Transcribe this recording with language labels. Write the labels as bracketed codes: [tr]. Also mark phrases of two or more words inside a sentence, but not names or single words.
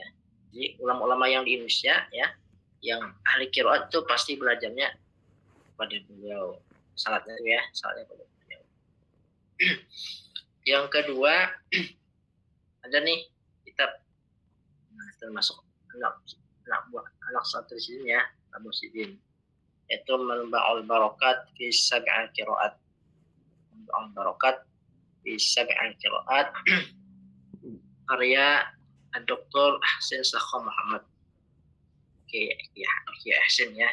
[id] Jadi ulama-ulama yang di Indonesia, ya, yang ahli qiraat itu pasti belajarnya pada beliau. Salatnya, ya, salatnya pada beliau. Yang kedua, ada nih kitab, termasuk anak santri sini, ya, Abu Sidin, yaitu Manba'ul Barakat fi Sab'il Qiraat. Manba'ul Barakat fi Sab'il Qiraat, karya Dr. Ahsan Sakho Muhammad. Oke, ya, Ahsan, ya.